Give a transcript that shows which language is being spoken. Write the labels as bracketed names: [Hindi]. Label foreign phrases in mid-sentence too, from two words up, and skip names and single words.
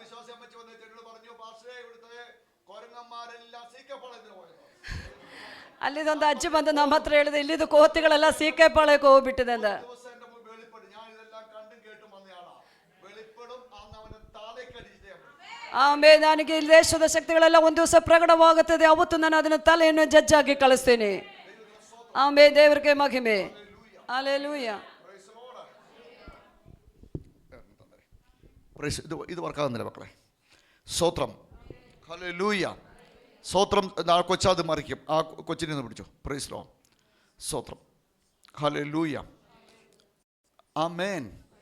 [Kannada] ಅಲ್ಲಿದೊಂದು ಅಜ್ಜಿ ಬಂದು ನಮ್ಮ ಹತ್ರ ಹೇಳಿದೆ, ಇಲ್ಲಿದ್ದು ಕೋತಿಗಳೆಲ್ಲ ಸೀಕೆಪಾಳ್ಯಕ್ಕೆ ಹೋಗ್ಬಿಟ್ಟಿದೆ ಅಂತ. ಆಮೇಲೆ ನನಗೆ ಈ ದೇಶದ ಶಕ್ತಿಗಳೆಲ್ಲ ಒಂದು ದಿವಸ ಪ್ರಕಟವಾಗುತ್ತದೆ. ಅವತ್ತು ನಾನು ಅದನ್ನ ತಲೆಯನ್ನು ಜಜ್ಜಾಗಿ ಕಳಿಸ್ತೀನಿ. ಆಮೇಲೆ ದೇವರಿಗೆ ಮಹಿಮೆ. [Malayalam] ഹല്ലേലൂയ. ഇത് വർക്കാകുന്നില്ല മക്കളെ. സ്തോത്രം. ഹല്ലേലൂയ. സ്തോത്രം. ആ കൊച്ചത് മറിക്കും. ആ കൊച്ചിനെ ഒന്ന് പിടിച്ചോ. [English] Praise Lord. [Malayalam] സ്തോത്രം. ഹല്ലേലൂയ. ആമേൻ.